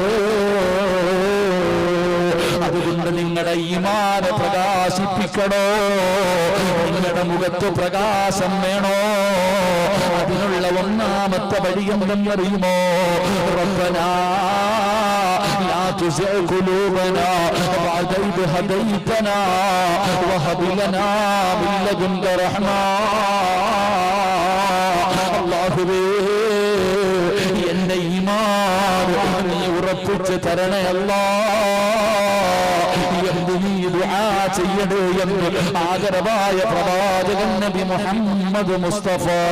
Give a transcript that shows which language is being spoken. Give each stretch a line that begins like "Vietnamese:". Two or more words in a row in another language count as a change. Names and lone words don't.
Malayalam: അതുകൊണ്ട് നിങ്ങളുടെ ഈമാൻ പ്രകാശിപ്പിക്കണോ? നിങ്ങളുടെ മുഖത്ത് പ്രകാശം വേണോ? അതിനുള്ള ഒന്നാമത്തെ വഴി എന്തെന്നറിയുമോ?
Arabic: ربنا لا تزغ قلوبنا بعد إذ هديتنا وهب لنا من لدنك رحمة
Malayalam: അല്ലാഹുവേ എന്റെ ഈമാൻ നീ ഉറപ്പിച്ചു തരണേ അല്ലാഹ് എന്ന് നീ ദുആ ചെയ്യണേ എന്ന് ആദരവായ പ്രവാചകൻ നബി മുഹമ്മദ് മുസ്തഫ